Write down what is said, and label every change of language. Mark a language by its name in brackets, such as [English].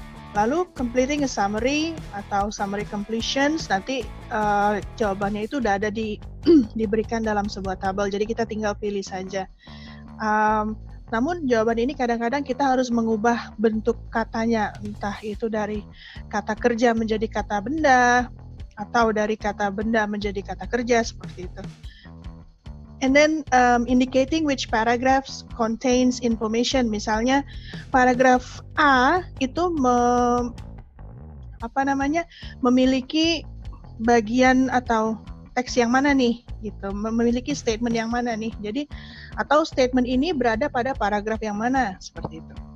[Indonesian] Lalu [English] completing a summary [Indonesian] atau summary completions, nanti jawabannya itu udah ada diberikan dalam sebuah tabel, jadi kita tinggal pilih saja. Namun jawaban ini kadang-kadang kita harus mengubah bentuk katanya, entah itu dari kata kerja menjadi kata benda, atau dari kata benda menjadi kata kerja, seperti itu. [English] And then indicating which paragraphs contains information. [Indonesian] Misalnya paragraf A itu memiliki bagian atau teks yang mana nih, gitu, memiliki statement yang mana nih. Jadi atau statement ini berada pada paragraf yang mana, seperti itu.